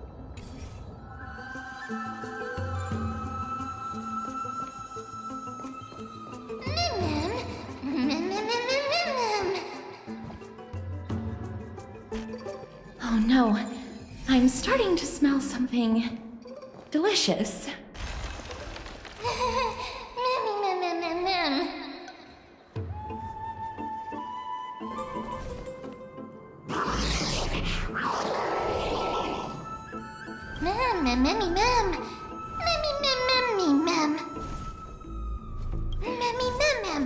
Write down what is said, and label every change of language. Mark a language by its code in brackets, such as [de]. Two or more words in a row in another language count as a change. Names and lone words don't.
[en] Oh no, I'm starting to smell something delicious. Memmy Mem. Memmy Mem Memmy Mem. Memmy Mem Mem.